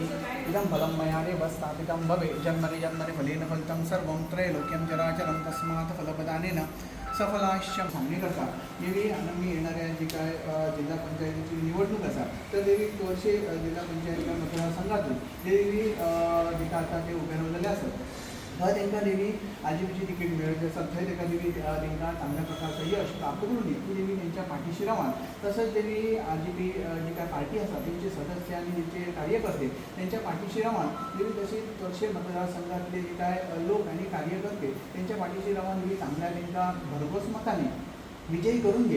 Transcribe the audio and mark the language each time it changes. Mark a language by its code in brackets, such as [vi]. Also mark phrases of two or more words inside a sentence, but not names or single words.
[sa] इदं फलं मया एव स्थापितं भवे जन्मनि जन्मनि फलेन फलितं सर्वं त्रैलोक्यं चराचरं तस्मात् फलप्रदानेन सफलाश्च सांगणी करता. [mr] देवी आम्ही येणाऱ्या जी काय जिल्हा पंचायतीची निवडणूक असा तर देवी तोरशे जिल्हा पंचायत मतदारसंघातून देवी जे काय आता ते उभे राहिलेले असतात तांकां देवी आजीबीची तिकीट [kok] मेळ्ळी आसा. [mr] थंय ताका देवी तांकां चांगल्या प्रकारचं यश प्राप्त करून दी ती देवी त्यांच्या पाठीशी रावान. तसंच देवी आजीबी जी काय पार्टी आसा त्यांचे सदस्य आणि त्यांचे कार्यकर्ते त्यांच्या पाठीशी रावान देवी तशीच तोरशे मतदारसंघातले जे काय लोक आणि कार्यकर्ते त्यांच्या पाठीशी रावान देवी चांगल्या तांकां भरघोस मतांनी विजयी करून घे.